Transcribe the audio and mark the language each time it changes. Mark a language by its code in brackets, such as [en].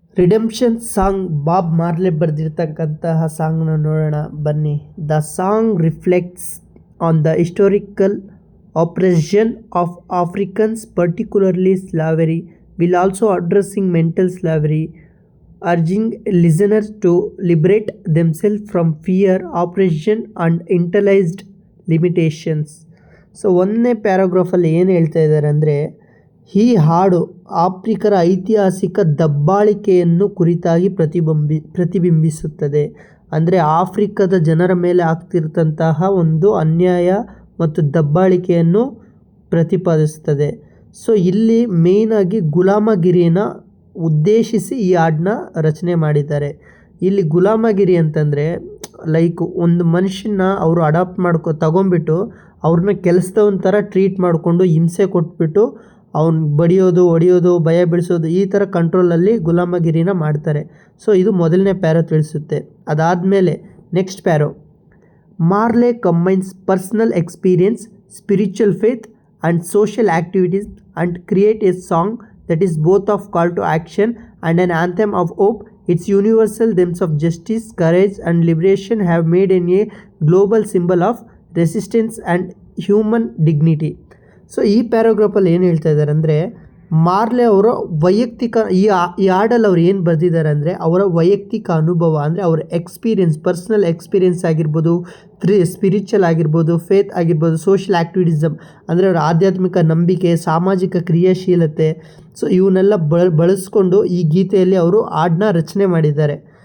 [kn] Redemption song Bob ಮಾರ್ಲೆ ಬರೆದಿರ್ತಕ್ಕಂತಹ ಸಾಂಗ್ನ ನೋಡೋಣ ಬನ್ನಿ. [en] The song reflects on the historical oppression of Africans, particularly slavery, while also addressing mental slavery, urging listeners to liberate themselves from fear, oppression and internalized limitations. [kn] So ಒಂದನೇ ಪ್ಯಾರಾಗ್ರಾಫಲ್ಲಿ ಏನು ಹೇಳ್ತಾ ಇದ್ದಾರೆ ಅಂದರೆ, ಈ ಹಾಡು ಆಫ್ರಿಕರ ಐತಿಹಾಸಿಕ ದಬ್ಬಾಳಿಕೆಯನ್ನು ಕುರಿತಾಗಿ ಪ್ರತಿಬಿಂಬಿಸುತ್ತದೆ. ಅಂದರೆ ಆಫ್ರಿಕದ ಜನರ ಮೇಲೆ ಆಗ್ತಿರ್ತಂತಹ ಒಂದು ಅನ್ಯಾಯ ಮತ್ತು ದಬ್ಬಾಳಿಕೆಯನ್ನು ಪ್ರತಿಪಾದಿಸುತ್ತದೆ. ಸೊ ಇಲ್ಲಿ ಮೇಯ್ನಾಗಿ ಗುಲಾಮಗಿರಿನ ಉದ್ದೇಶಿಸಿ ಈ ಹಾಡನ್ನ ರಚನೆ ಮಾಡಿದ್ದಾರೆ. ಇಲ್ಲಿ ಗುಲಾಮಗಿರಿ ಅಂತಂದರೆ ಲೈಕ್ ಒಂದು ಮನುಷ್ಯನ ಅವರು ಅಡಾಪ್ಟ್ ತಗೊಂಬಿಟ್ಟು ಅವ್ರನ್ನ ಕೆಲಸದವನ ಥರ ಟ್ರೀಟ್ ಮಾಡಿಕೊಂಡು ಹಿಂಸೆ ಕೊಟ್ಬಿಟ್ಟು ಅವ್ನು ಬಡಿಯೋದು, ಹೊಡಿಯೋದು, ಭಯ ಬೀಳಿಸೋದು, ಈ ಥರ ಕಂಟ್ರೋಲಲ್ಲಿ ಗುಲಾಮಗಿರಿನ ಮಾಡ್ತಾರೆ. ಸೊ ಇದು ಮೊದಲನೇ ಪ್ಯಾರೋ ತಿಳಿಸುತ್ತೆ. [en] ಅದಾದಮೇಲೆ ನೆಕ್ಸ್ಟ್ ಪ್ಯಾರೋ, Marley combines personal experience, spiritual faith and social activities and create a song that is both of call to action and an anthem of hope. Its universal themes of justice, courage and liberation have made it a global symbol of resistance and human dignity. [kn] So ಈ ಪ್ಯಾರಾಗ್ರಾಫಲ್ಲಿ ಏನು ಹೇಳ್ತಾ ಇದ್ದಾರೆ ಅಂದರೆ, ಮಾರ್ಲೆ ಅವರ ವೈಯಕ್ತಿಕ ಈ ಹಾಡಲ್ಲಿ ಅವ್ರು ಏನು ಬರೆದಿದ್ದಾರೆ ಅಂದರೆ ಅವರ ವೈಯಕ್ತಿಕ ಅನುಭವ, ಅಂದರೆ ಅವರ ಎಕ್ಸ್ಪೀರಿಯನ್ಸ್, ಪರ್ಸ್ನಲ್ ಎಕ್ಸ್ಪೀರಿಯನ್ಸ್ ಆಗಿರ್ಬೋದು, ಸ್ಪಿರಿಚುವಲ್ ಆಗಿರ್ಬೋದು, ಫೇತ್ ಆಗಿರ್ಬೋದು, ಸೋಷಿಯಲ್ ಆ್ಯಕ್ಟಿವಿಟಿಸಮ್ ಅಂದರೆ ಅವರ ಆಧ್ಯಾತ್ಮಿಕ ನಂಬಿಕೆ, ಸಾಮಾಜಿಕ ಕ್ರಿಯಾಶೀಲತೆ, ಸೊ ಇವನ್ನೆಲ್ಲ ಬಳಸ್ಕೊಂಡು ಈ ಗೀತೆಯಲ್ಲಿ ಅವರು ಹಾಡನ್ನ ರಚನೆ ಮಾಡಿದ್ದಾರೆ.